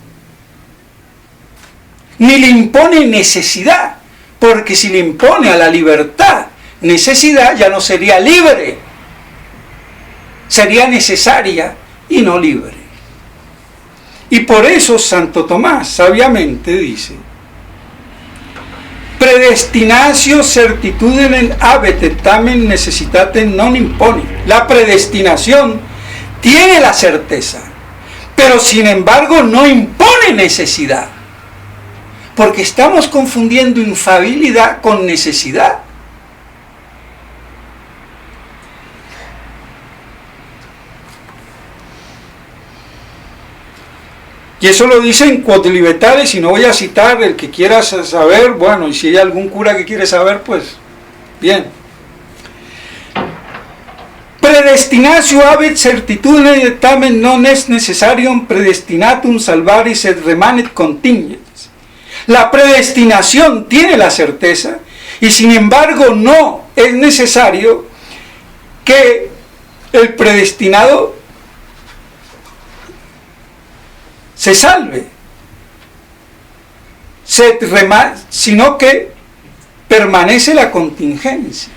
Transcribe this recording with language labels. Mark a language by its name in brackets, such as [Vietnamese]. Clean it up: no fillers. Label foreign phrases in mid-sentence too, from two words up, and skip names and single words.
[Spanish] ni le impone necesidad, porque si le impone a la libertad necesidad, ya no sería libre, sería necesaria y no libre. Y por eso Santo Tomás sabiamente dice: [Latin] predestinatio certitudinem habet tamen necessitatem non impone. [Spanish] La predestinación tiene la certeza, pero sin embargo no impone necesidad, porque estamos confundiendo infalibilidad con necesidad. Y eso lo dicen Quod Libertates, y no voy a citar, el que quiera saber, bueno, y si hay algún cura que quiere saber, pues bien. [Latin] Predestinatio habet certitudine tamen non est necessarium predestinatum salvaris et remanet contingens. [Spanish] La predestinación tiene la certeza, y sin embargo no es necesario que el predestinado se salve, sino que permanece la contingencia.